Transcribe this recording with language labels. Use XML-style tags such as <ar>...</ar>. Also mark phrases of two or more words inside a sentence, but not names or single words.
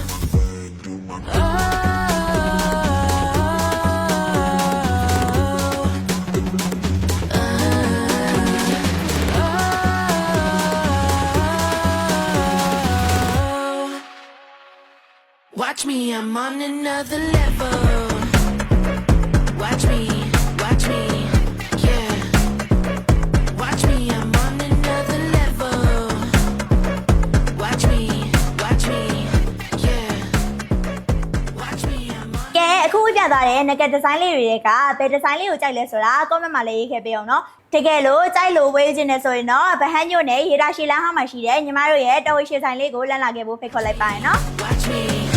<en>Watch me, I'm on another level. Watch me, yeah. Watch me, I'm on another level. Watch me, yeah. Watch me, I'm on.</en> <my>ကဲအခုပြသွားတဲ့</my> <en>naked design</en> <my>လေးတွေကဘယ် design လေးကိုကြိုက်လဲဆိုတာ comment မှာလေးရေးခဲ့ပေးအောင်နော်တကယ်လို့ကြိုက်လို့ဝေးခြင်းနဲ့ဆိုရင်တော့ဗဟန်းညို့နဲ့ရေတာရှည်လမ်းဟောင်းမှာရှိတဲ့ညီမတို့ရဲ့တော်ဝေးရှည်ဆိုင်လေးကိုလမ်းလာခဲ့ဖို့ဖိတ်ခေါ်လိုက်ပါရနော်</my> <en>Watch me.</en>